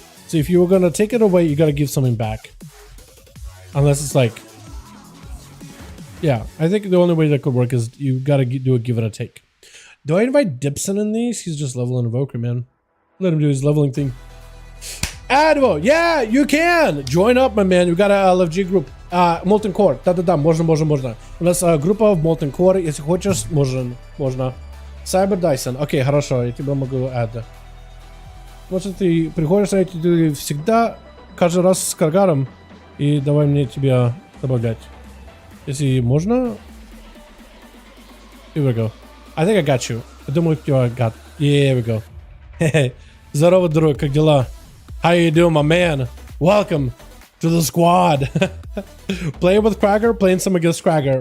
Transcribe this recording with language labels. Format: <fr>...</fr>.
<en>So if you were gonna take it away, you gotta give something back. Unless it's like, yeah, I think the only way that could work is you gotta do a give and a take. Do I invite Dipson in these? He's just leveling Evoker, man. Let him do his leveling thing. Advo, yeah, you can join up, my man. You got a LFG group.</en> <ru>Molten Core, да-да-да, можно. У нас группа в Molten Core, если хочешь, можно. Cyber Dyson, окей, хорошо, я тебя могу</ru> <en>add.</en> <ru>Может, ты приходишь на эти, ты всегда, каждый раз с каргаром, и давай мне тебя добавлять. Если можно.</ru> <en>Here we go. I think I got you. I</en> <ru>думаю,</ru> <en>I got. Yeah, here we go.</en> <ru>Hey, здорово, друг, как дела?</ru> <en>How you doing, my man? Welcome to the squad. Playing with Krager, playing some against Krager.</en>